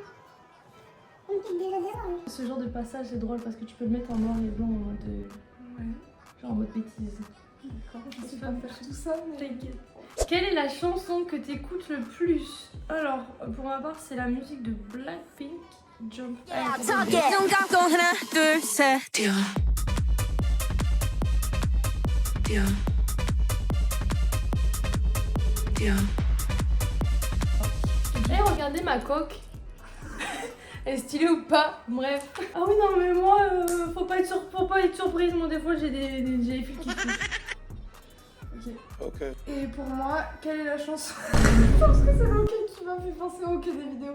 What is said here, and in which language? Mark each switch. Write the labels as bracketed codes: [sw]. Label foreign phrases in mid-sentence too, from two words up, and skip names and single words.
[fr] On pique déjà des anges. Ce genre de passage, c'est drôle parce que tu peux le mettre en noir et blanc en mode... Ouais. genre en mode bêtise. D'accord, je sais pas faire tout ça, mais... T'inquiète. Quelle est la chanson que t'écoutes le plus? Alors, pour ma part, c'est la musique de Blackpink, Jump. [ko] 눈 감고 하나 둘 셋 뛰어 뛰어 뛰어 [fr] Eh, regardez ma coque. Elle est stylée ou pas? Bref. Ah oui, non, mais moi, faut pas être surprise. Moi, des fois, j'ai des fils qui touchent. Ok. Et pour moi, quelle est la chanson? Je pense que c'est le hockey qui m'a fait penser au hockey des vidéos.